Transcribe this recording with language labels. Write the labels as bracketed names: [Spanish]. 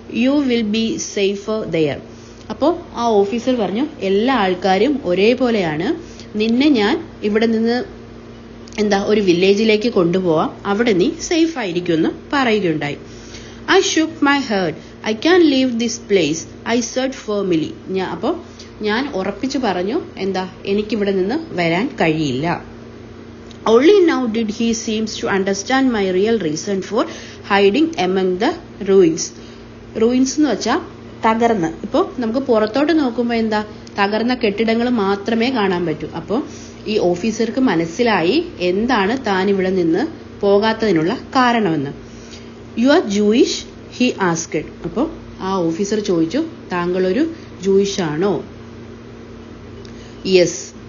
[English] You will be safer there. [Malayalam] അപ്പോൾ ആ officer പറഞ്ഞു, എല്ലാ ആൾക്കാരും ഒരേപോലെയാണ്, നിന്നെ ഞാൻ ഇവിടെ നിന്ന് ഒരു വില്ലേജിലേക്ക് കൊണ്ടുപോവാം, അവിടെ നീ സേഫ് ആയിരിക്കുമെന്ന് പറയുകയുണ്ടായി. [English] I shook my head. I can leave this place, I said firmly. [Malayalam] അപ്പോൾ ഞാൻ ഉറപ്പിച്ചു പറഞ്ഞു, എനിക്കിവിടെ നിന്ന് വരാൻ കഴിയില്ല. [English] Only now did he seems to understand my real reason for hiding among the ruins. [Malayalam] Ruins എന്ന് വെച്ചാൽ തകർന്ന്. ഇപ്പോൾ നമുക്ക് പുറത്തോട്ട് നോക്കുമ്പോൾ തകർന്ന കെട്ടിടങ്ങൾ മാത്രമേ കാണാൻ പറ്റൂ. അപ്പോൾ ഈ ഓഫീസർക്ക് മനസ്സിലായി എന്താണ് താൻ ഇവിടെ നിന്ന് പോകാത്തതിനുള്ള കാരണമെന്ന്. [English] You are Jewish, he asked. [Malayalam] അപ്പോൾ ആ ഓഫീസർ ചോദിച്ചു, താങ്കളൊരു ജൂയിഷ് ആണോ? [English] Yes.